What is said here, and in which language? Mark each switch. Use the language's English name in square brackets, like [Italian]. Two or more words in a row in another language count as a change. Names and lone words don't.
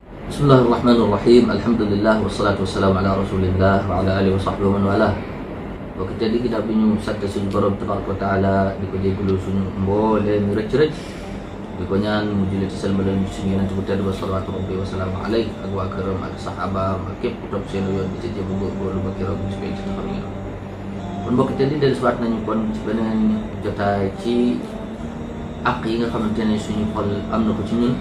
[Arabic] بسم الله الرحمن الرحيم الحمد لله والصلاة والسلام على رسول الله وعلى آله وصحبه ومن والاه. [Wolof] Bokk teddi ginnaaw bi ñu sant suñu borom [Arabic] تبارك وتعالى [Wolof] di ko jégalu suñu mbooleem rëcc-rëcc di ko ñaan mu julli ci salmaleen suñu yonent bu tedd ba [Arabic] صلوات ربي وسلام عليه [Wolof] ak waa këram ak saxaabaam ak képp ku topp seen yoon bi ci jéem a góorgóorlu ba keroog ci penc taxaw ñu kon bokk teddi dellusiwaat nañu kon ci beneen jotaay ci àq yi nga xamante ne suñu xol am na ko ci ñun.